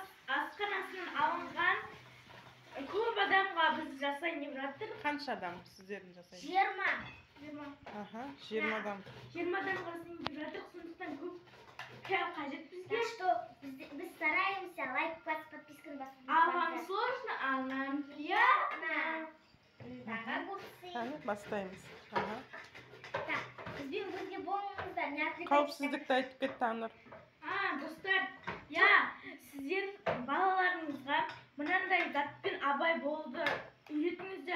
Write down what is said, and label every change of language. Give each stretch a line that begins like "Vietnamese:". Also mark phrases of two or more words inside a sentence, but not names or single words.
Kazakh: асханасынан алынған. Көп адамға біз жасайын деп жатыр. Қанша адам сіздердің жасайын? 20. 20 адам. 20 адамға жасайын деп жатыр, сондықтан көп қияр қажет бізге.
Russian: Так что
Kazakh: біз стараемся, лайк, подписканы басып.
Russian: А вам сложно, а нам приятно.
Kazakh: Бастаймыз. Так, бізбен бірге болыңыздар,
Russian: не отвлекайтесь.
Kazakh: Қауіпсіздікті айтып кет, Таңнұр. Достар, сіздер балаларыңызға мынандай затпен абай болуды үйретіңіздер.